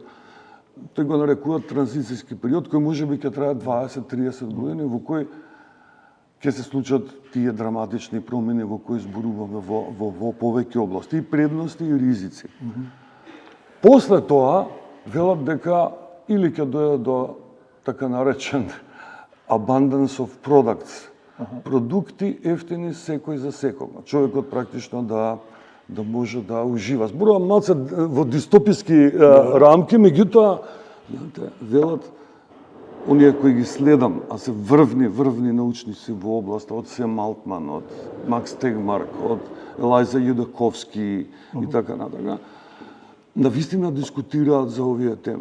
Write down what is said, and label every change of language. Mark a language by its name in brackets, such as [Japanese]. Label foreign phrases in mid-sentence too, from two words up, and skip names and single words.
[Macedonian] Тој го нарекуваат транзицијски период, кој можеби ќе трае 20-30 години, во кој ќе се случат тие драматични промени во кои зборуваме во повеќе области, и предности и ризици. После тоа велат дека или ќе дојде до така наречен [English] abundance of products, [Macedonian] продукти ефтини секој за секого. Човекот практично да може да ужива. Зборувам малце во дистописки рамки, меѓутоа велат оние кои ги следам, а се врвни научници во областа, од Сем Алтман, од Макс Тегмарк, од Елајза Јудаковски и така натака, навистина дискутираат за овие теми.